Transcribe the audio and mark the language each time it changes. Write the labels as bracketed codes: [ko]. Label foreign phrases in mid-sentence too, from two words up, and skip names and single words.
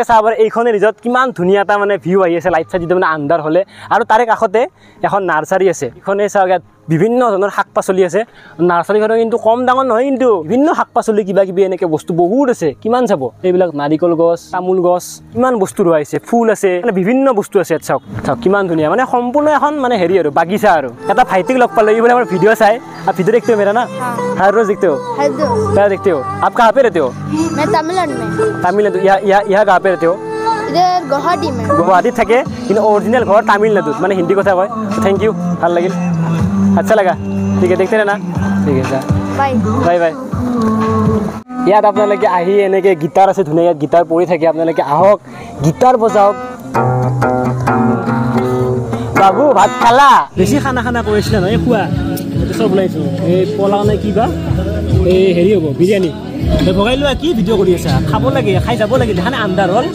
[as] চাব পাৰে এইখনে ৰিজৰ্ট কিমান ধুনীয়া এটা মানে ভিউ আহি আছে লাইট চাইট যিটো মানে আন্ধাৰ হ'লে আৰু তাৰে কাষতে এখন নাৰ্চাৰী আছে এইখনে চাওক ইয়াত বিভিন্ন ধৰণৰ শাক পাচলি আছে নাৰ্চাৰীখনো কিন্তু কম ডাঙৰ নহয় কিন্তু বিভিন্ন শাক পাচলি কিবা কিবি এনেকৈ বস্তু বহুত আছে কিমান চাব এইবিলাক নাৰিকল গছ তামোল গছ কিমান বস্তু ৰোৱা হৈছে ফুল আছে মানে বিভিন্ন বস্তু আছে ইয়াত চাওক কিমান ধুনীয়া মানে সম্পূৰ্ণ এখন মানে হেৰি আৰু বাগিচা আৰু এটা ভাইটিক লগ পালে ই বোলে আমাৰ ভিডিঅ' চাই [hi] आप वीडियो देखते हो मेरा ना हर रोज देखते हो क्या देखते हो आप कहाँ पे रहते हो मैं तमिलनाडु में तमिलनाडु यहाँ कहाँ पे रहते हो इधर गुवाहाटी में [as] गुवाहाटी থাকে কিন্তু অরিজিনাল ঘর তামিলনাডুত মানে হিন্দি কথা কয় [en] Thank you [as] ভাল লাগিল [hi] अच्छा लगा ठीक है देखते रहना ठीक है बाय [en] Bye bye [as] ইয়াত আপোনালোকে আহি এনেকৈ গিটাৰ আছে ধুনীয়া গিটাৰ পৰি থাকে আপোনালোকে আহক গিটাৰ বজাওক বাবু ভাত খালা বেছি খানা কৰিছিলা নহয় খোৱা চব ওলাইছোঁ এই পোলাও নে কিবা এই হেৰি হ'ব বিৰিয়ানী ভগাই লোৱা কি ভিডিঅ' কৰি আছা খাব লাগে খাই যাব লাগে দেখা নাই আন্ধাৰ হ'ল